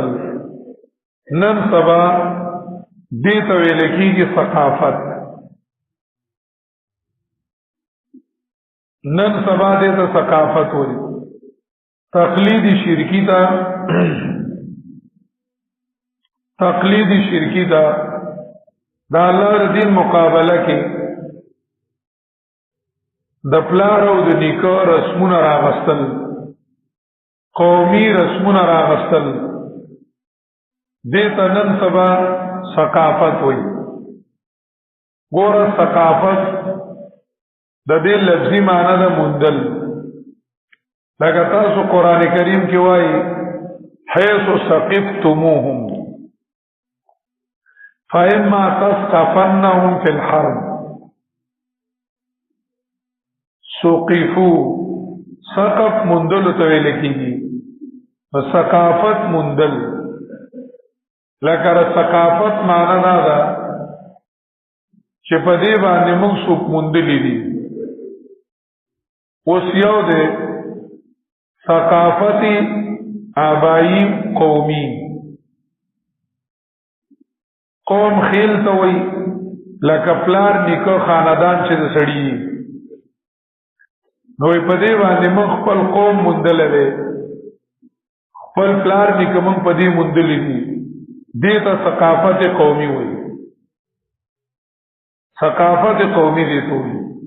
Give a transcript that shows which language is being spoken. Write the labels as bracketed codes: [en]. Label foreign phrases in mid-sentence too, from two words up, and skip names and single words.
[ps] نن سبا دې ته ویل کېږي ثقافت. نن سبا دې ته ثقافت وایي. تقلیدی شرکی تا تقلیدی شرکی تا دا الله د دین مقابله کې د پلار او د نیکو رسمونه راغستل، قومي رسمونه راغستل. دې ته نن سبا ثقافت وایي. ګوره ثقافت د دې لفظي معنی ده موندل. لکه تاسو قران کریم کې وایي [ar] حيث ثقفتموهم فإما تثقفنهم في الحرب. ثقفوا ثقف [ps] مندل ته ویل کېږي، ثقافت مندل. لکه ثقافت معنی دا ده چې په دې باندې موږ څوک موندلي دي. اوس یو دی ثقافتی آبائی قومی. قوم خیل ته وای لکه پلار نیکه خاندان چې د سړي نو په دې باندې موږ خپل قوم موندل دي، خپل پلار نیکه موږ په دې موندل دي. دې ته ثقافت قومي وای. ثقافت قومي دي ته وای.